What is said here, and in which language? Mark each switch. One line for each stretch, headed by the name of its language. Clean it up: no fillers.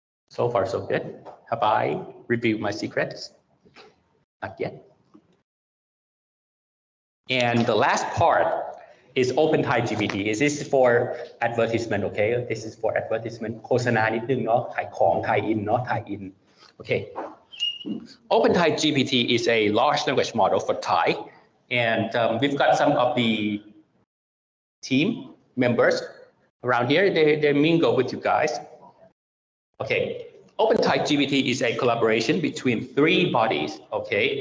English: So far, so good. Have I revealed my secrets? Not yet. And the last part is OpenThai GPT. This is for advertisement, okay? This is for advertisement.
Thai: โฆษณานิดนึงเนาะ ขายของ Thai in เนาะ Thai in.
English: Okay. OpenThai GPT is a large language model for Thai. And we've got some of the team members around here. They mingle with you guys. Okay. OpenThai GPT is a collaboration between 3 bodies, okay?